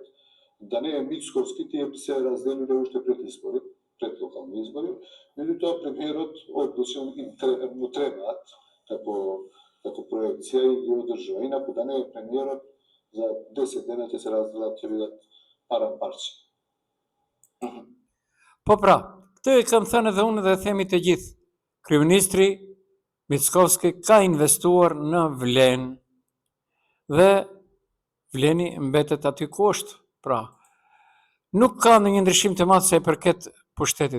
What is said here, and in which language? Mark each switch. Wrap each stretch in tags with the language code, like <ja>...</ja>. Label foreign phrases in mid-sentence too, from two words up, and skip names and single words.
<mk>Да не е Мицковски, тие се разделиле уште пред избори, пред локални избори, меѓутоа премиерот одлучил му требаат како проекција и ги одржува. Инаку да не е премиерот, за 10 дена ќе се разделат, ќе бидат парче.</mk> <sq>Po pra, këtë e kam thënë edhe unë dhe themi të gjithë. Kryeministri Mickovski ka investuar në Vlen dhe Vleni mbetet aty ku është. Pra, nuk ka ndonjë ndryshim të madh sa i përket pushtetit.</sq>